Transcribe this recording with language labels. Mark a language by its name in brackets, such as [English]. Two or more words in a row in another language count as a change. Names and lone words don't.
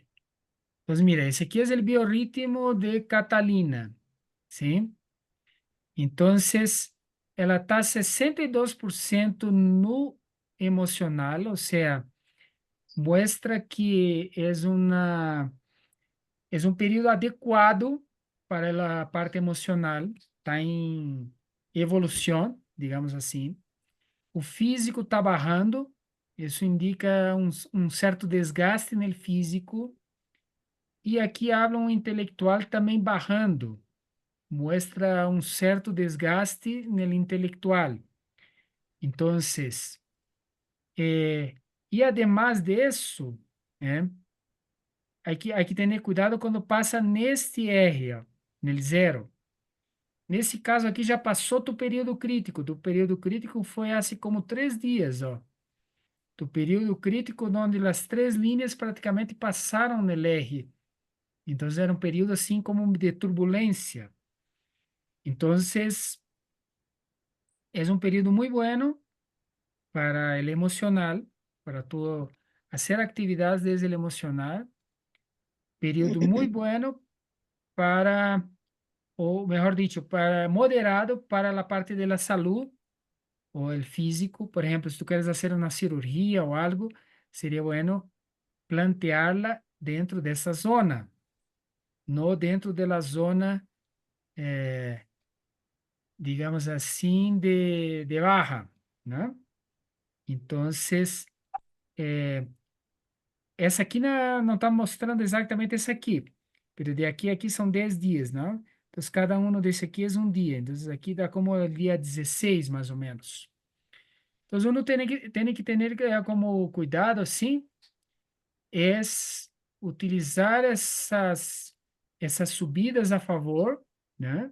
[Spanish] Pues mira, ese aquí es el biorritmo de Catalina, ¿sí? Entonces, [Portuguese] ela está 62% no emocional, [Spanish] o sea, muestra que es un período adecuado para la parte emocional, [Portuguese] está em evolução, digamos assim. O físico está barrando, isso indica um certo desgaste no físico. E aqui habla um intelectual também barrando, muestra um certo desgaste no intelectual. [Spanish] Entonces, y además de eso, hay que tener cuidado [Portuguese] quando passa neste R, ó, nele zero. Nesse caso aqui já passou do período crítico. Do período crítico foi assim como 3 dias, ó. Do período crítico, onde as 3 linhas praticamente passaram no R. Então, era um período assim como de turbulência. Então, é um período muito [Spanish] bueno para el emocional, para tu hacer actividades desde el emocional. Período muy bueno para, o mejor dicho, para moderado para la parte de la salud o el físico. Por ejemplo, si tú quieres hacer una cirugía o algo, sería bueno plantearla dentro de esa zona, no dentro de la zona, digamos así, de baja, ¿no? Entonces, [Portuguese] essa aqui não está mostrando exatamente essa aqui, pero de aqui a aqui são 10 dias, não? Então, cada um desse aqui é um dia. Então, aqui dá como o dia 16, mais ou menos. Então, uno tem que ter como cuidado, assim, é utilizar essas subidas a favor, né?